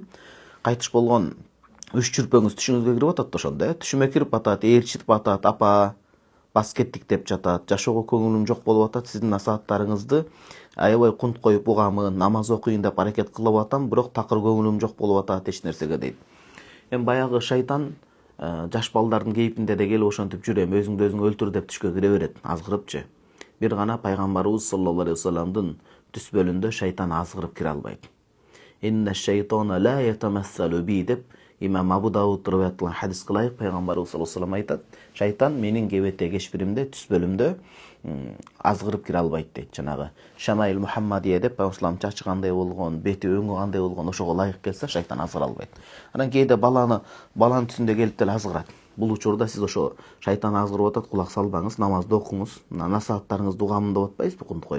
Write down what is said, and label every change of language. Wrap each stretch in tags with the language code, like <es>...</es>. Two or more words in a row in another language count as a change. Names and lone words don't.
<ky>Кайтыш болгон 3 чүрпөңүз түшүңүзгө кирип атат да ошондо, түшүмө кирип атат, ээрчитип атат, апа, бас кеттик деп жатат, жашоого көңүлүм жок болуп атат, сиздин насааттарыңызды аябай кунт коюп угамын, намаз окуйын деп аракет кылып атам, бирок такыр көңүлүм жок болуп атат эч нерсеге дейт. Баягы шайтан жаш балдардын кейпинде де келип ошентип жүрөм, өзүңдү өзүң өлтүр деп түшкө кире берет, азгырыпчы. Бир гана пайгамбарыбыз</ky> <ar>صلى الله عليه وسلم</ar> <ky>түс бөлүндө шайтан азгырып кире албайт.</ky> <ar>إن الشيطان لا يتمثل بي</ar> <ky>деп имам Абу Дауд риваят кылган хадис кылайык, пайгамбарыбыз</ky> <ar>صلى الله عليه وسلم</ar> <ky>айтат, шайтан менин кебете кешпиримде, түс бөлүмдө азгырып кире албайт дейт. Жанагы Шамаил Мухаммадия деп пайгамбар чачы кандай болгон, бети өңү кандай болгон, ошого ылайык келсе шайтан азгыра албайт. Анан кээде баланын түсүндө келип деле азгырат. Бул учурда сиз ошо шайтан азгырып атат, кулак салбаңыз, намазды окуңуз, насааттарыңызды угамын деп атпайсызбы, кунт коюп.</ky>